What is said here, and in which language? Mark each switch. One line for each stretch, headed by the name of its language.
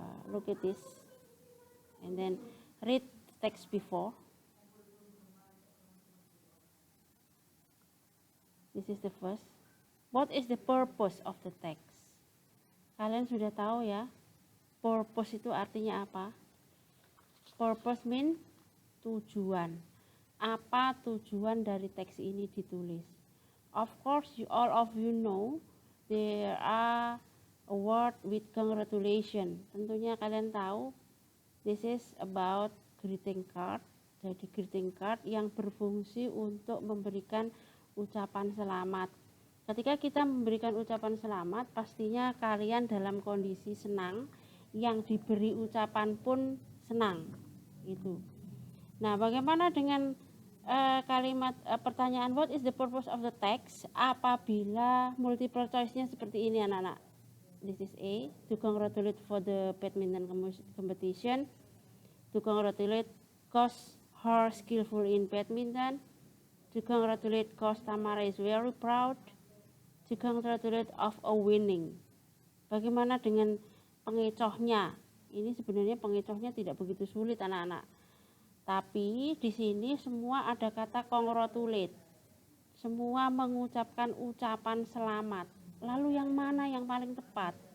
English: Look at this and then read the text before. This is the first. What is the purpose of the text?
Indonesian: Kalian sudah tahu ya, purpose itu artinya apa?
English: Purpose mean
Indonesian: tujuan. Apa tujuan dari teks ini ditulis?
English: Of course, all of you know there are a word with congratulation.
Indonesian: Tentunya kalian tahu
English: this is about greeting card.
Indonesian: Jadi greeting card yang berfungsi untuk memberikan ucapan selamat. Ketika kita memberikan ucapan selamat, pastinya kalian dalam kondisi senang, yang diberi ucapan pun senang. Itu. Nah, bagaimana dengan kalimat pertanyaan
English: what is the purpose of the text
Indonesian: apabila multiple choice-nya seperti ini, anak-anak?
English: This is A, to congratulate for the badminton competition, to congratulate cause her skillful in badminton, to congratulate cause Tamara is very proud, to congratulate of a winning.
Indonesian: Bagaimana dengan pengecohnya? Ini sebenarnya pengecohnya tidak begitu sulit, anak-anak. Tapi di sini semua ada kata congratulate. Semua mengucapkan ucapan selamat. Lalu yang mana yang paling tepat?